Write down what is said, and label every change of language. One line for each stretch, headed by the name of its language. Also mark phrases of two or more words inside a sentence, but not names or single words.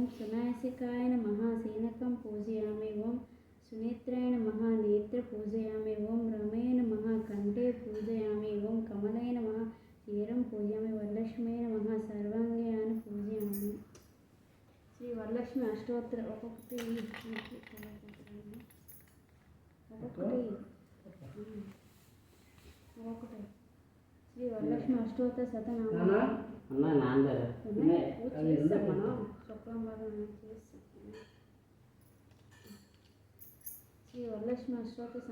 Sanskrit: सुनासिकाय नमः सेनकं पूजयामि ओम सुनेत्राय नमः नेत्र पूजयामि ओम रमे नमः कंठे पूजयामि ओम कमलाय नमः क्षीरं पूजयामि वरलक्ष्मी नमः सर्वाङ्गानि पूजयामि श्री वरलक्ष्मी अष्टोत्तर ఒక్కొక్కటి శ్రీ వరలక్ష్మి అష్టోత్తర శతనామ
Telugu: అన్న నాన్నగారు చేస్తాం మనం శుక్రవారం చేస్తాం
Sanskrit: శ్రీ వరలక్ష్మి అష్టోత్తర